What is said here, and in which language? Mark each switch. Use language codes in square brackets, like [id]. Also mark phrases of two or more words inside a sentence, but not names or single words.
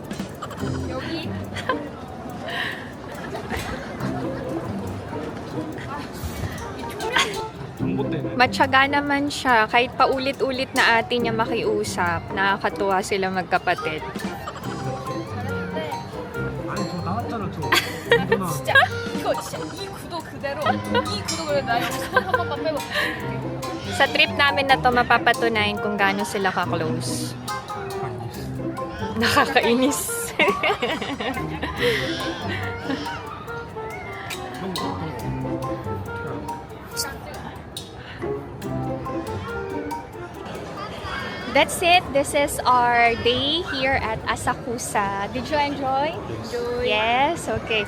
[tl] Matyaga naman siya. Kahit paulit-ulit na ate niya makiusap. Nakakatuwa sila magkapatid. [ko] 진짜 이거 진짜 이 구도 그대로 이 구도 그대로 나 여기 손 한 번만 빼고 [tl] Sa trip namin na to, mapapatunayan kung gaano sila ka-close. Nakakainis. [en] That's it. This is our day here at Asakusa. Did you enjoy? Yes? Okay.